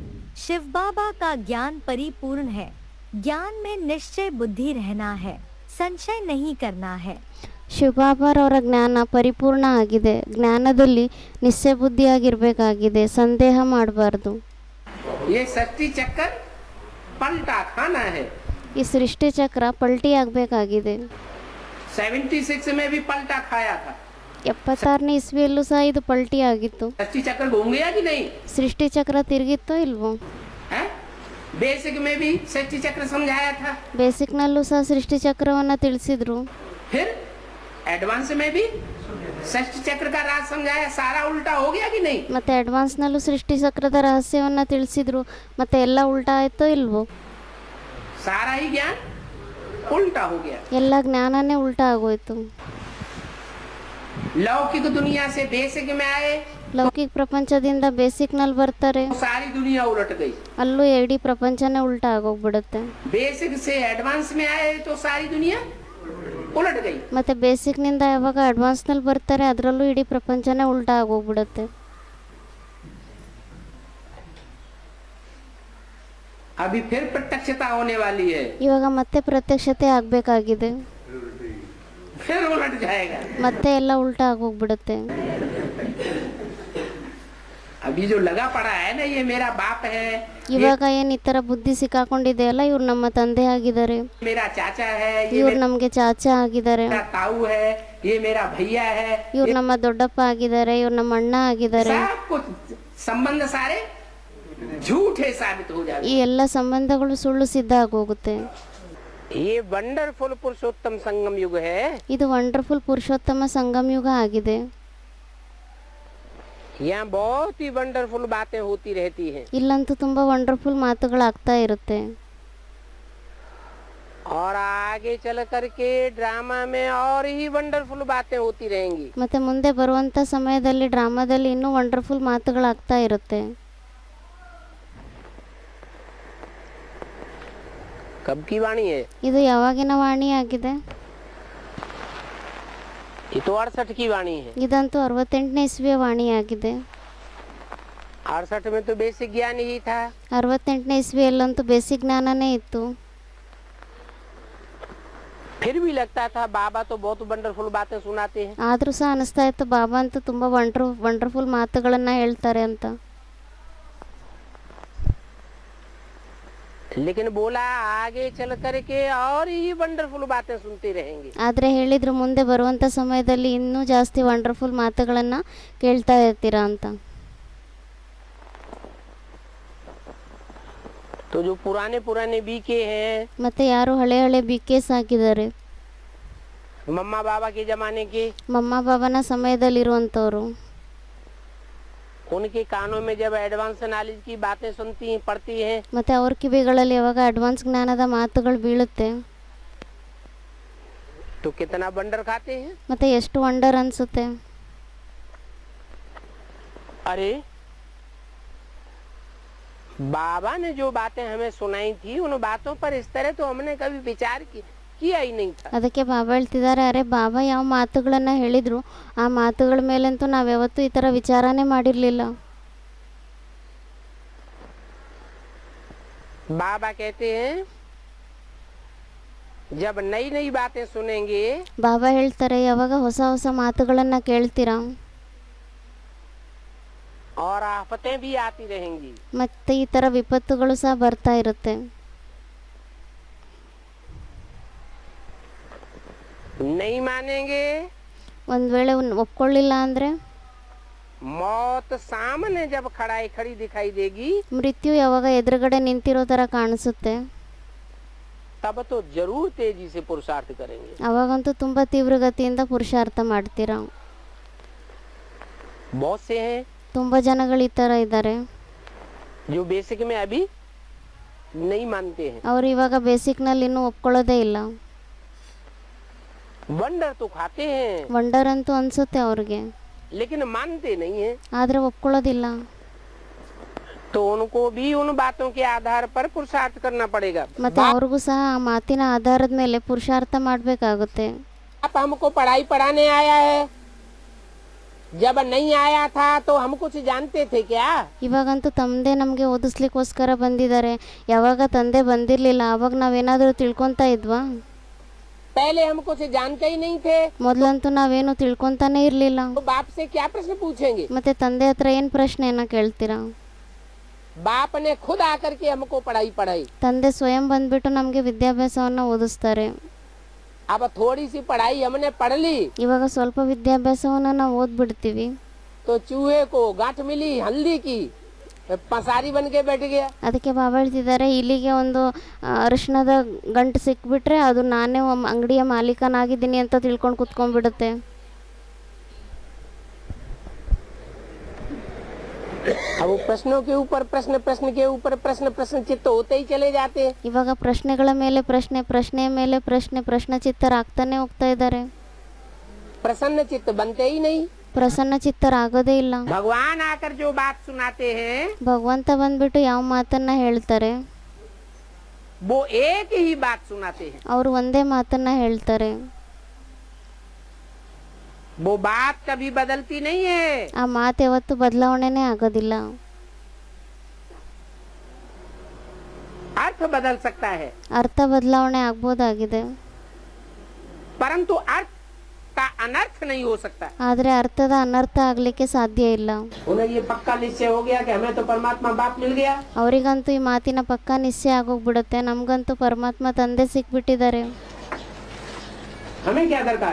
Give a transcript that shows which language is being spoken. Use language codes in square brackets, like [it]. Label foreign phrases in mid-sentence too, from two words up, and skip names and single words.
[hi] शिव बाबा का ज्ञान परिपूर्ण है। ज्ञान में निश्चय बुद्धि रहना है, संशय नहीं करना है। [kn] ಶಿವಬಾಬಾರವರ ಜ್ಞಾನ ಪರಿಪೂರ್ಣ ಆಗಿದೆ. ಜ್ಞಾನದಲ್ಲಿ ನಿಶ್ಚಯ ಬುದ್ಧಿಯಾಗಿರಬೇಕಾಗಿದೆ, ಸಂದೇಹ ಮಾಡಬಾರ್ದು. [hi] ये सृष्टि चक्कर पलटा खाना है। [kn] ಈ ಸೃಷ್ಟಿ ಚಕ್ರ ಪಲ್ಟಿ ಆಗಬೇಕಾಗಿದೆ. [hi] 76 में भी पलटा खाया था। [kn] 76ನೇ ಇಸ್ವಿಯಲ್ಲೂ ಸಹ ಇದು ಪಲ್ಟಿ ಆಗಿತ್ತು. [hi] सृष्टि चक्र घूम गया कि नहीं? [kn] ಸೃಷ್ಟಿ ಚಕ್ರ ತಿರುಗಿತ್ತೋ ಇಲ್ವೋ? [hi] बेसिक में भी सृष्टि चक्र समझाया था। [kn] ಬೇಸಿಕ್ನಲ್ಲೂ ಸಹ ಸೃಷ್ಟಿ ಚಕ್ರವನ್ನು ತಿಳಿಸಿದ್ರು. [hi] फिर एडवांस में भी सृष्टि चक्र का राज समझाया। सारा उल्टा हो गया कि नहीं? [kn] ಮತ್ತೆ ಅಡ್ವಾನ್ಸ್ನಲ್ಲೂ ಸೃಷ್ಟಿ ಚಕ್ರದ ರಹಸ್ಯವನ್ನು ತಿಳಿಸಿದ್ರು. ಮತ್ತೆ ಎಲ್ಲ ಉಲ್ಟಾ ಆಯ್ತೋ ಇಲ್ವೋ? [hi] सारा ही ज्ञान उल्टा हो गया। [kn] ಎಲ್ಲ ಜ್ಞಾನನೇ ಉಲ್ಟಾ ಆಗೋಯ್ತು. [hi] लौकिक दुनिया से बेसिक में आए, [kn] ಲೌಕಿಕ ಪ್ರಪಂಚದಿಂದ ಬೇಸಿಕ್ನಲ್ಲಿ ಬರ್ತಾರೆ, [hi] सारी दुनिया उलट गई। [kn] ಅಲ್ಲೂ ಇಡೀ ಪ್ರಪಂಚನೇ ಉಲ್ಟಾ ಆಗೋಗ್ಬಿಡುತ್ತೆ. [hi] बेसिक से एडवांस में आए तो सारी दुनिया उलट गई। [kn] ಮತ್ತೆ ಬೇಸಿಕ್ನಿಂದ ಯಾವಾಗ ಅಡ್ವಾನ್ಸ್ನಲ್ಲಿ ಬರ್ತಾರೆ ಅದರಲ್ಲೂ ಇಡೀ ಪ್ರಪಂಚನೇ ಉಲ್ಟಾ ಆಗೋಗ್ಬಿಡುತ್ತೆ. [hi] अभी फिर प्रत्यक्षता होने वाली है, [kn] ಇವಾಗ ಮತ್ತೆ ಪ್ರತ್ಯಕ್ಷತೆ ಆಗಬೇಕಾಗಿದೆ. [hi] फिर उलट जाएगा। [kn] ಮತ್ತೆ ಎಲ್ಲ ಉಲ್ಟಾ ಆಗೋಗ್ಬಿಡುತ್ತೆ. [hi] अभी जो लगा पड़ा है ना, ये मेरा बाप है, [kn] ಇವಾಗ ಏನು ಈ ಥರ ಬುದ್ಧಿ ಸಿಕ್ಕಾಕೊಂಡಿದೆಯಲ್ಲ, ಇವ್ರು ನಮ್ಮ ತಂದೆ ಆಗಿದ್ದಾರೆ, [hi] मेरा चाचा है, ये [kn] ಇವ್ರು ನಮಗೆ ಚಾಚಾ ಆಗಿದ್ದಾರೆ, [hi] मेरा ताऊ है, ये मेरा भैया है, [kn] ಇವ್ರು ನಮ್ಮ ದೊಡ್ಡಪ್ಪ ಆಗಿದ್ದಾರೆ, ಇವ್ರು ನಮ್ಮ ಅಣ್ಣ ಆಗಿದ್ದಾರೆ. [hi] सब कुछ संबंध सारे झूठे साबित हो जाते। [kn] ಈ ಎಲ್ಲ ಸಂಬಂಧಗಳು ಸುಳ್ಳು ಸಿದ್ಧ ಆಗೋಗುತ್ತೆ. [hi] ये वंडरफुल पुरुषोत्तम संगम युग है। [kn] ಇದು ವಂಡರ್ಫುಲ್ ಪುರುಷೋತ್ತಮ ಸಂಗಮ ಯುಗ ಆಗಿದೆ. [hi] यहाँ बहुत ही वंडरफुल बातें होती रहती हैं। [kn] ಇಲ್ಲಂತೂ ತುಂಬಾ ವಂಡರ್ಫುಲ್ ಮಾತುಗಳಾಗ್ತಾ ಇರುತ್ತೆ. [hi] और आगे चल करके ड्रामा में और ही वंडरफुल बातें होती रहेंगी। [kn] ಮತ್ತೆ ಮುಂದೆ ಬರುವಂತ ಸಮಯದಲ್ಲಿ ಡ್ರಾಮಾದಲ್ಲಿ ಇನ್ನೂ ವಂಡರ್ಫುಲ್ ಮಾತುಗಳಾಗ್ತಾ ಇರುತ್ತೆ. [hi] कब की वाणी है? [kn] ಇದು ಯಾವಾಗಿನ ವಾಣಿ ಆಗಿದೆ? [hi] ये तो 68 की वाणी है। [kn] ಇದಂತೂ 68ನೇ ಇಸ್ವಿಯ ವಾಣಿ ಆಗಿದೆ. [hi] 68 में तो बेसिक ज्ञान ही था। [kn] 68ನೇ ಇಸ್ವಿಯಲ್ಲಂತೂ ಬೇಸಿಕ್ ಜ್ಞಾನನೇ ಇತ್ತು. [hi] फिर भी लगता था बाबा तो बहुत वंडरफुल बातें सुनाते हैं। [kn] ಆದ್ರೂ ಸಹ ಅನಿಸ್ತಾ ಇತ್ತು ಬಾಬಾ ಅಂತೂ ತುಂಬಾ ವಂಡರ್ಫುಲ್ ಮಾತುಗಳನ್ನ ಹೇಳ್ತಾರೆ ಅಂತ. [hi] लेकिन बोला आगे चल करके और ही वंडरफुल बातें सुनते रहेंगे। [kn] ಆದ್ರೆ ಹೇಳಿದ್ರು ಮುಂದೆ ಬರುವಂತ ಸಮಯದಲ್ಲಿ ಇನ್ನೂ ಜಾಸ್ತಿ ವಂಡರ್ಫುಲ್ ಮಾತುಗಳನ್ನ ಕೇಳ್ತಾ ಇರ್ತೀರಾ ಅಂತ. [hi] तो जो पुराने पुराने बीके हैं, [kn] ಮತ್ತೆ ಯಾರು ಹಳೆ ಬಿಕೆಸ್ ಆಗಿದ್ದಾರೆ, [hi] मम्मा बाबा के जमाने के, [kn] ಮಮ್ಮ ಬಾಬನ ಸಮಯದಲ್ಲಿರುವಂತವ್ರು, [hi] उनके कानों में जब [en] advance knowledge [hi] की बातें सुनती हैं, पढ़ती हैं, [kn] ಮತ್ತೆ ಅವ್ರ ಕಿವಿಗಳಲ್ಲಿ ಯಾವಾಗ ಅಡ್ವಾನ್ಸ್ ಜ್ಞಾನದ ಮಾತುಗಳು ಬೀಳುತ್ತೆ, [hi] तो कितना वंडर खाते हैं। [kn] ಮತ್ತೆ ಎಷ್ಟು ವಂಡರ್ ಅನ್ಸುತ್ತೆ. [hi] अरे बाबा ने जो बातें हमें सुनाई थी, उन बातों पर इस तरह तो हमने कभी विचार किया ही नहीं था। [kn] ಅದಕ್ಕೆ ಬಾಬಾ ಹೇಳ್ತಿದ್ದಾರೆ, ಅರೆ ಬಾಬಾ ಯಾವ ಮಾತುಗಳನ್ನ ಹೇಳಿದ್ರು ಆ ಮಾತುಗಳ ಮೇಲಂತೂ ನಾವ್ಯಾವತ್ತೂ ಈ ತರ ವಿಚಾರನೇ ಮಾಡಿರ್ಲಿಲ್ಲ. [hi] बाबा कहते हैं जब नई नई बातें सुनेंगे, [kn] ಬಾಬಾ ಹೇಳ್ತಾರೆ ಯಾವಾಗ ಹೊಸ ಹೊಸ ಮಾತುಗಳನ್ನ ಕೇಳ್ತೀರಾ [hi] और आफतें भी आती रहेंगी, [kn] ಮತ್ತೆ ಈ ತರ ವಿಪತ್ತುಗಳು ಸಹ ಬರ್ತಾ ಇರುತ್ತೆ. [hi] नहीं मानेंगे, [kn] ಒಂದ್ ವೇಳೆ ಒಪ್ಕೊಳ್ಳಿಲ್ಲ ಅಂದ್ರೆ, [hi] मौत सामने जब खड़ी दिखाई देगी, [kn] ಮೃತ್ಯು ಯಾವಾಗ ಎದುರುಗಡೆ ನಿಂತಿರೋ ತರ ಕಾಣಿಸುತ್ತೆ, [hi] तब तो जरूर तेजी से पुरुषार्थ करेंगे। [kn] ಅವಾಗಂತೂ ತುಂಬಾ ತೀವ್ರಗತಿಯಿಂದ ಪುರುಷಾರ್ಥ ಮಾಡ್ತೀರಾ. [hi] बहुत से हैं [kn] ತುಂಬಾ ಜನಗಳು ಈ ತರ ಇದ್ದಾರೆ, [hi] जो बेसिक में अभी नहीं मानते हैं। [kn] ಅವ್ರು ಇವಾಗ ಬೇಸಿಕ್ ನಲ್ಲಿ ಇನ್ನೂ ಒಪ್ಕೊಳ್ಳೋದೇ ಇಲ್ಲ. [hi] वंडर तो खाते हैं, [kn] ವಂಡರ್ ಅಂತೂ ಅನ್ಸುತ್ತೆ ಅವ್ರಿಗೆ, [hi] लेकिन मानते नहीं हैं। [kn] ಆದ್ರೆ ಒಪ್ಕೊಳ್ಳೋದಿಲ್ಲ. [hi] तो उनको भी उन बातों के आधार पर पुरुषार्थ करना पड़ेगा। [kn] ಮತ್ತೆ ಅವ್ರಿಗೂ ಸಹ ಆ ಮಾತಿನ ಆಧಾರದ ಮೇಲೆ ಪುರುಷಾರ್ಥ ಮಾಡ್ಬೇಕಾಗುತ್ತೆ. [hi] आप हमको पढ़ाई पढ़ाने आया है, जब नहीं आया था तो हम कुछ जानते थे क्या? [kn] ಇವಾಗಂತೂ ತಂದೆ ನಮಗೆ ಓದಿಸ್ಲಿಕ್ಕೋಸ್ಕರ ಬಂದಿದ್ದಾರೆ. ಯಾವಾಗ ತಂದೆ ಬಂದಿರಲಿಲ್ಲ ಆವಾಗ ನಾವೇನಾದರೂ ತಿಳ್ಕೊತಾ ಇದ್ವಾ? [hi] पहले हम कुछ जानते ही नहीं थे, [kn] ಮೊದಲಂತೂ ನಾವೇನು ತಿಳ್ಕೊತಾನೆ ಇರಲಿಲ್ಲ. [hi] तो बाप से क्या प्रश्न पूछेंगे? [kn] ಮತ್ತೆ ತಂದೆ ಹತ್ರ ಏನು ಪ್ರಶ್ನೆಯನ್ನ ಕೇಳ್ತೀರಾ? [hi] बाप ने खुद आकर के हमको पढ़ाई [kn] ತಂದೆ ಸ್ವಯಂ ಬಂದ್ಬಿಟ್ಟು ನಮಗೆ ವಿದ್ಯಾಭ್ಯಾಸವನ್ನು ಓದಿಸ್ತಾರೆ. [hi] अब थोड़ी सी पढ़ाई हमने पढ़ ली [kn] ಇವಾಗ ಸ್ವಲ್ಪ ವಿದ್ಯಾಭ್ಯಾಸವನ್ನು ನಾವು ಓದ್ಬಿಡ್ತೀವಿ. [hi] तो चूहे को गांठ मिली हल्दी की, पसारी बन के बैठ गया। [kn] ಅದಕ್ಕೆ ಬಾಬಾ ಹೇಳ್ತಿದ್ದಾರೆ, ಇಲ್ಲಿಗೆ ಒಂದು ಅರಿಶಿಣದ ಗಂಟು ಸಿಕ್ಬಿಟ್ರೆ ಅದು ನಾನೇ ಅಂಗಡಿಯ ಮಾಲೀಕನಾಗಿದ್ದೀನಿ ಅಂತ ತಿಳ್ಕೊಂಡು ಕುತ್ಕೊಂಡ್ಬಿಡುತ್ತೆ. [hi] अब वो प्रश्नों के ऊपर प्रश्न, प्रश्न के ऊपर प्रश्न, प्रश्न चित्त होते ही चले जाते। [kn] ಇವಾಗ ಪ್ರಶ್ನೆಗಳ ಮೇಲೆ ಪ್ರಶ್ನೆ, ಪ್ರಶ್ನೆಯ ಮೇಲೆ ಪ್ರಶ್ನೆ, ಪ್ರಶ್ನ ಚಿತ್ತರಾಗ್ತಾನೆ ಹೋಗ್ತಾ ಇದ್ದಾರೆ. [hi] प्रसन्न चित्त बनते ही नहीं। [kn] ಪ್ರಸನ್ನ ಚಿತ್ತರಾಗೋದೇ ಇಲ್ಲ. [hi] भगवान आकर जो बात सुनाते हैं [kn] ಭಗವಂತ ಬಂದ್ಬಿಟ್ಟು ಯಾವ ಮಾತನ್ನ ಹೇಳ್ತಾರೆ, [hi] वो एक ही बात सुनाते हैं। [kn] ಅವರು ಒಂದೇ ಮಾತನ್ನ ಹೇಳ್ತಾರೆ. [hi] वो बात कभी बदलती नहीं है। [kn] ಆ ಮಾತು ಯಾವತ್ತು ಬದಲಾವಣೆನೇ ಆಗೋದಿಲ್ಲ. [hi] अर्थ बदल सकता है [kn] ಅರ್ಥ ಬದಲಾವಣೆ ಆಗ್ಬೋದಾಗಿದೆ, [hi] परंतु अर्थ का अनर्थ नहीं हो सकता। [kn] ಆದ್ರೆ ಅರ್ಥದ ಅನರ್ಥ ಆಗ್ಲಿಕ್ಕೆ ಸಾಧ್ಯ ಇಲ್ಲ. [hi] उन्हें ये पक्का निश्चय हो गया कि हमें तो परमात्मा बाप मिल गया। [kn] ಅವರಿಗಂತೂ ಈ ಮಾತಿನ ಪಕ್ಕಾ ನಿಶ್ಚಯ ಆಗೋಗ್ಬಿಡುತ್ತೆ, ನಮ್ಗಂತೂ ಪರಮಾತ್ಮ ತಂದೆ ಸಿಕ್ಬಿಟ್ಟಿದ್ದಾರೆ, [hi] हमें क्या दरकार?